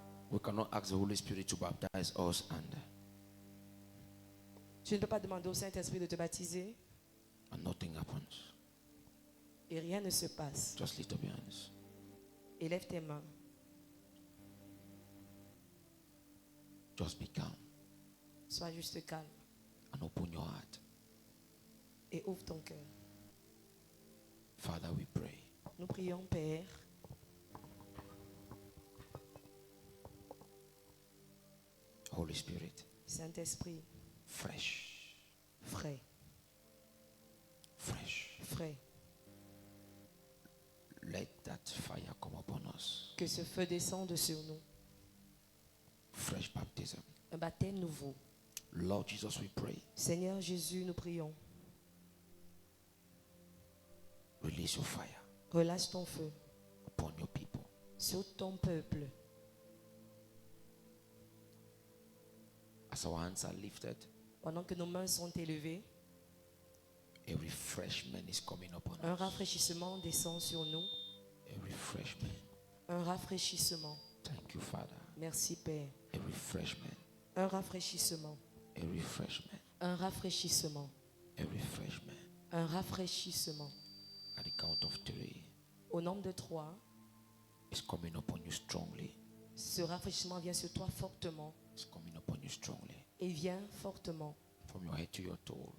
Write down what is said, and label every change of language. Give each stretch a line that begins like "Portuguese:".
English: We cannot ask the Holy Spirit to baptize us
French: Tu ne peux pas demander au Saint-Esprit de te baptiser
English: and nothing happens.
French: et rien ne se passe.
English: Just lift up your hands.
French: Élève tes mains.
English: Just be calm
French: Sois juste calme
English: and open your heart.
French: et ouvre ton cœur.
English: Father, we pray.
French: Nous prions, Père.
English: Holy Spirit,
French: Saint-Esprit,
English: fresh,
French: frais,
English: fresh.
French: frais.
English: Let that fire come upon us.
French: Que ce feu descende sur nous.
English: Fresh baptism.
French: Un baptême nouveau.
English: Lord Jesus, we pray.
French: Seigneur Jésus, nous prions.
English: Release your fire
French: Relâche ton feu
English: upon your people.
French: sur ton peuple.
English: As our hands are lifted,
French: Pendant que nos mains sont élevées,
English: a refreshment is coming upon
French: un
English: us.
French: rafraîchissement descend sur nous.
English: A refreshment.
French: Un rafraîchissement.
English: Thank you, Father.
French: Merci, Père.
English: A refreshment.
French: Un rafraîchissement.
English: A refreshment.
French: Un rafraîchissement.
English: A refreshment.
French: Un rafraîchissement.
English: At the count of 3,
French: Au nombre de 3,
English: it's coming upon you strongly.
French: ce rafraîchissement vient sur toi fortement.
English: It's coming upon you strongly.
French: Et vient fortement.
English: From your head to your toe,